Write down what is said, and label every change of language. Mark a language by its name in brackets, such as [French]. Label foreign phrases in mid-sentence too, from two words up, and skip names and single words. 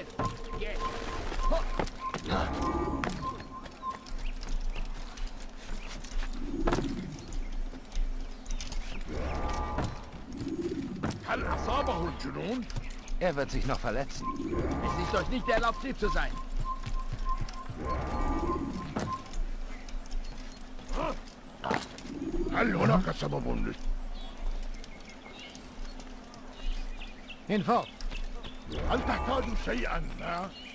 [German] Geht. [Arabic] هل أصابه الجنون؟ [German] Er wird sich noch verletzen. Es ist euch nicht erlaubt, hier zu sein. [Arabic] هل هناك سبب hinfort. هل تحتاج شيئا ما؟